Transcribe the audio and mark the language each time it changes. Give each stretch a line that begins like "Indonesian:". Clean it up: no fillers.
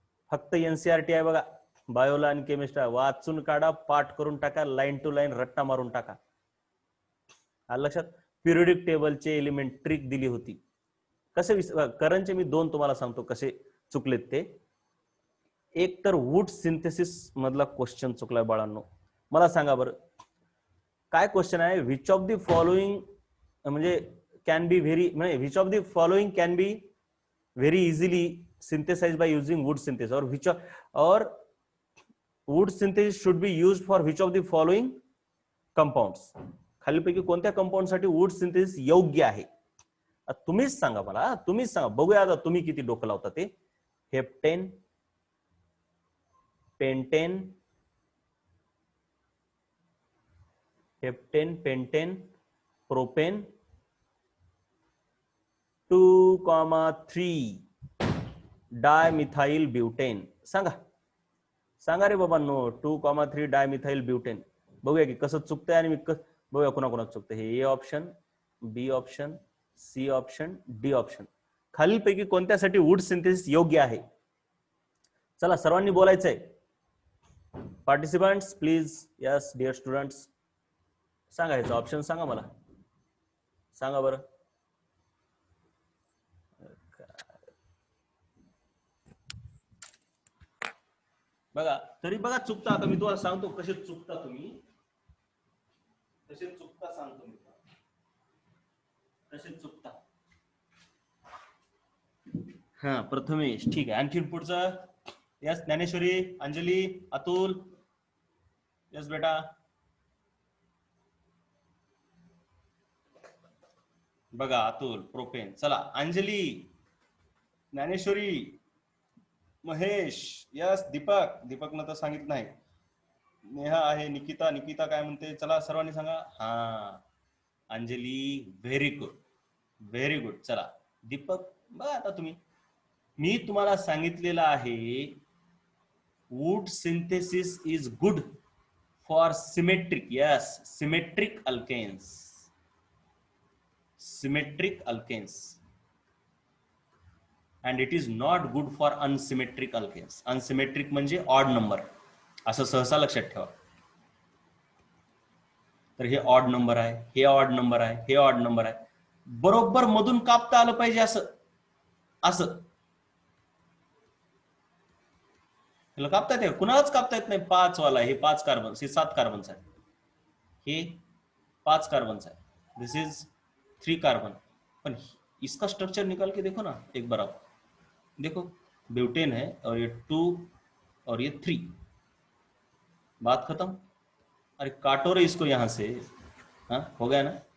Marathi: फक्त एनसीआरटी आहे बघा, बायोला आणि केमिस्ट्री वाचून काढा, पाठ करून टाका, लाईन टू लाईन रट्टा मारून टाका. लक्षात? पिरियडिक टेबलचे एलिमेंट ट्रिक दिली होती. कसे करंटचे मी 2 तुम्हाला सांगतो कसे चुकलेत ते. एक तर वूड सिंथेसिस मधला क्वेश्चन चुकलाय बाळांनो. मला सांगा बरं, काय क्वेश्चन आहे?
English: Which of the following म्हणजे can be very, म्हणजे which of the following can be very easily synthesized by using wood synthesis, or wood synthesis should be used for which of the following compounds?
Marathi: खालीपैकी कोणत्या compound साठी wood synthesis योग्य आहे? तुम्हीच सांगा मला, तुम्हीच सांगा, बघूया आता तुम्ही किती डोकं लावता ते. Heptane, pentane, heptane, pentane, propane, 2,3 dimethyl butane. सांगा सांगा रे बाबा नो. 2,3 dimethyl butane. बघूया की कसं चुकतंय आणि मी बघूया कोणाकोणाचं चुकतंय. हे A option, B option, C option, D option. खालीलपैकी कोणत्यासाठी वूड सिंथेसिस योग्य आहे? चला सर्वांनी बोलायचंय.
English: Participants please. Yes dear students,
Marathi: सांगा ह्याचा ऑप्शन सांगा मला, सांगा बरं. बघा तरी बघा चुकता. आता मी तुम्हाला सांगतो कसे चुकता तुम्ही, कसे चुकता सांगतो मी, कसे चुकता. हा प्रथमेश, ठीक आहे. आणखी पुढचा. यस ज्ञानेश्वरी, अंजली, अतुल. यस बेटा. बघा अतुल प्रोपेन. चला अंजली, ज्ञानेश्वरी, महेश. यस दीपक, दीपकनं तर सांगितलं नाही. नेहा आहे, निकिता, निकिता काय म्हणते? चला सर्वांनी सांगा. हा Anjali,
English: Very good, very good.
Marathi: चला दीपक, बघा आता तुम्ही, मी तुम्हाला सांगितलेलं आहे
English: Wood synthesis is good for symmetric, yes symmetric alkanes, symmetric alkanes, and it is not good for unsymmetric alkanes.
Marathi: Unsymmetric म्हणजे ऑड नंबर, असं सहसा लक्षात ठेवा. तर हे ऑड नंबर आहे, हे ऑड नंबर आहे, हे ऑड नंबर आहे. बरोबर मधून कापता आलं पाहिजे असं, असं. त्याला कापता येते? कुणालाच कापता येत नाही. 5 वाला, हे 5 कार्बन, हे 7 कार्बनचा आहे, हे 5 कार्बनचा आहे,
English: This is 3 carbon.
Hindi: पण इसका स्ट्रक्चर निकाल के देखो ना एक बार आप, देखो ब्यूटेन है और ये 2 और ये 3, बात खत्म. अरे काटो रे इसको यहां से. हाँ हो गया ना.